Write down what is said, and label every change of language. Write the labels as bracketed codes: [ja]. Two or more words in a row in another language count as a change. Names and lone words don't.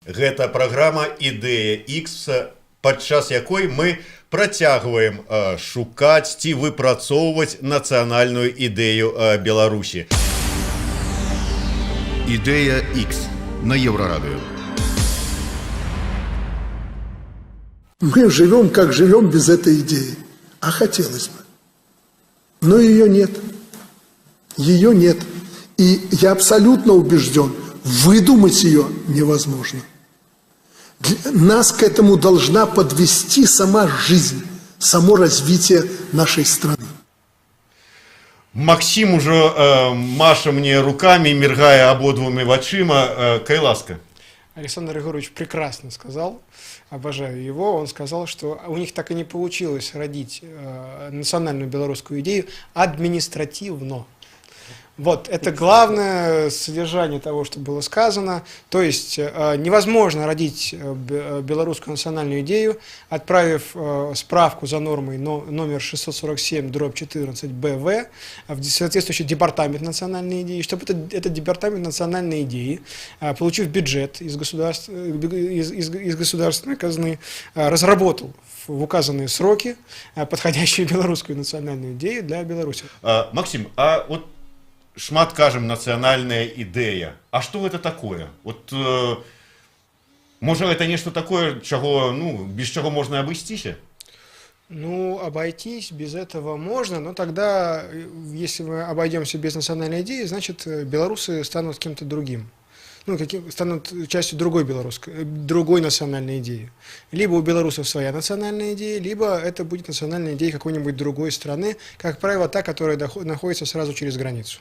[be] Гэта праграма «Ідэя X», падчас якой мы працягваем шукаць ці выпрацоўваць нацыянальную ідэю Беларусі. [ru] «Идея X» на Еврорадио. Мы живем, как живем, без этой идеи. А хотелось бы. Но ее нет. Ее нет. И я абсолютно убежден, выдумать ее невозможно. Нас к этому должна подвести сама жизнь, само развитие нашей страны. Максим уже маша мне руками, моргая [be] ободвумі вачима. Кай ласка. [ru] Александр Григорьевич прекрасно сказал, обожаю его, он сказал, что у них так и не получилось родить национальную белорусскую идею административно. Вот, это главное содержание того, что было сказано. То есть невозможно родить белорусскую национальную идею, отправив справку за нормой номер 647/14 БВ в соответствующий департамент национальной идеи, чтобы этот департамент национальной идеи, получив бюджет из государственной казны, разработал в указанные сроки подходящую белорусскую национальную идею для Беларуси. [be] Максим, а вот шмат кажем нацыянальная ідэя. А што гэта такое? Вот, можа, это нешта такое, чаго, без чаго можна абысціся? [ru] Обойтись без этого можно, но тогда, если мы обойдемся без национальной идеи, значит, белорусы станут кем-то другим. Станут частью другой национальной идеи. Либо у белорусов своя национальная идея, либо это будет национальная идея какой-нибудь другой страны, как правило, та, которая находится сразу через границу.